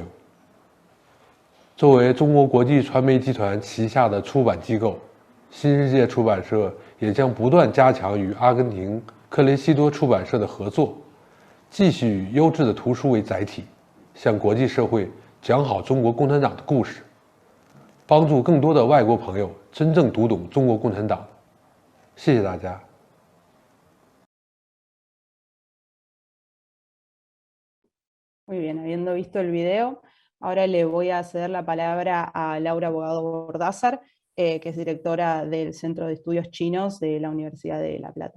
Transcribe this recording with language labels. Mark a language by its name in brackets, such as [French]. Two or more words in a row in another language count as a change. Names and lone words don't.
[Chinese] 作为中国国际传媒集团旗下的出版机构，新世界出版社也将不断加强与阿根廷克雷西多出版社的合作，继续以优质的图书为载体，向国际社会讲好中国共产党的故事，帮助更多的外国朋友真正读懂中国共产党。谢谢大家。 [Spanish] Muy bien, habiendo visto el video, ahora le voy a ceder la palabra a Laura Bogado Bordázar, que es directora del Centro de Estudios Chinos de la Universidad de La Plata.